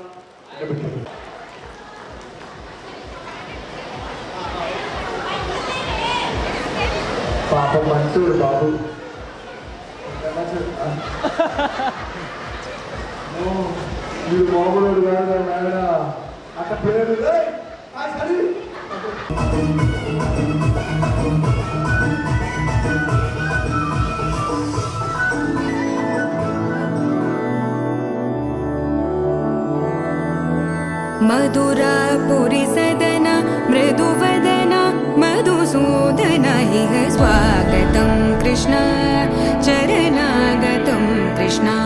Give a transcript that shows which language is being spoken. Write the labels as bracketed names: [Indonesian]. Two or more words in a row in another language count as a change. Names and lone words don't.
[Telugu] పాపం మంచూడు బాబు. మీరు మామూలు కాదు నాయన. అక్కడ పేరు [Sanskrit] मधुरापुरी सदन मृदुवदन मधुसूदन इह स्वागतं कृष्ण चरणागतं कृष्ण